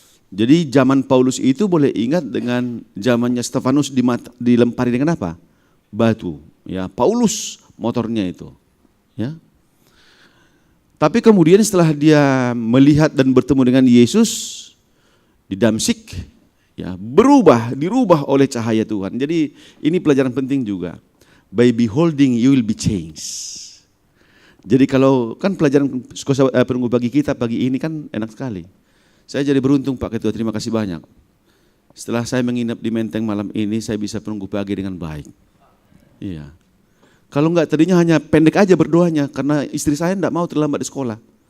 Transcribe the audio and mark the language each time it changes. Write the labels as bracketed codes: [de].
[id] Jadi zaman Paulus itu boleh ingat dengan zamannya Stefanus dilempari dengan apa? Batu. Ya, Paulus motornya itu. Ya. Tapi kemudian setelah dia melihat dan bertemu dengan Yesus di Damsyik, ya, dirubah oleh cahaya Tuhan. Jadi ini pelajaran penting juga. [en] By beholding you will be changed. [id] Jadi kalau kan pelajaran penunggu pagi kita pagi ini kan enak sekali. Saya jadi beruntung Pak Ketua, terima kasih banyak. Setelah saya menginap di Menteng malam ini, saya bisa penunggu pagi dengan baik. Iya. Kalau enggak tadinya hanya pendek aja berdoanya, karena istri saya enggak mau terlambat di sekolah.